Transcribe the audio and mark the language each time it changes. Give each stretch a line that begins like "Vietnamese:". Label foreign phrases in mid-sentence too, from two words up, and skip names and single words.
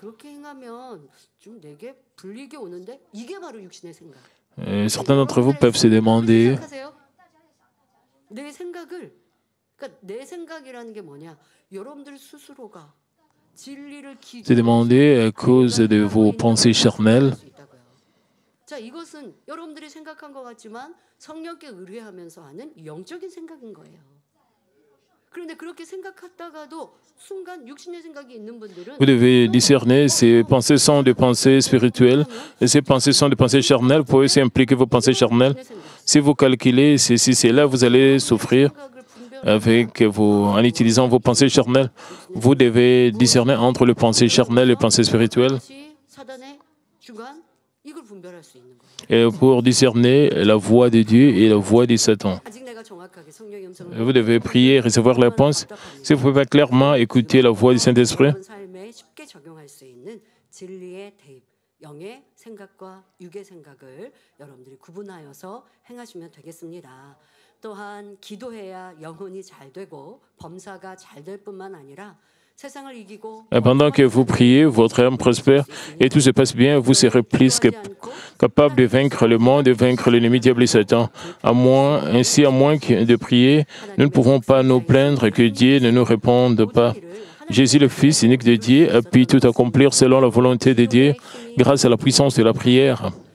French: Certains d'entre vous peuvent se demander à cause de vos pensées charnelles.
Korean: 자, 이것은 여러분들이 생각한 것 같지만 성령께 의뢰하면서 하는 영적인 생각인 거예요. 그런데 그렇게 생각하다가도 순간 육신의 생각이 있는 분들은
French: Vous devez discerner ces pensées sont des pensées spirituelles et ces pensées sont des pensées charnelles. Vous pouvez aussi impliquer vos pensées charnelles. Si vous calculez ceci, cela, vous allez souffrir en utilisant vos pensées charnelles. Vous devez discerner entre les pensées charnelles et les pensées spirituelles. Et pour discerner la voix de Dieu et la voix de Satan. Vous devez prier et recevoir la réponse. Si vous pouvez pas clairement écouter la voix du Saint-Esprit,
Korean: 또한 기도해야 영혼이 잘 되고 범사가 잘 될 뿐만 아니라
French: pendant que vous priez, votre âme prospère et tout se passe bien, vous serez plus capable de vaincre le monde, de vaincre l'ennemi diable et Satan. À moins que de prier, nous ne pouvons pas nous plaindre que Dieu ne nous réponde pas. Jésus, le Fils unique de Dieu, a pu tout accomplir selon la volonté de Dieu grâce à la puissance de la prière.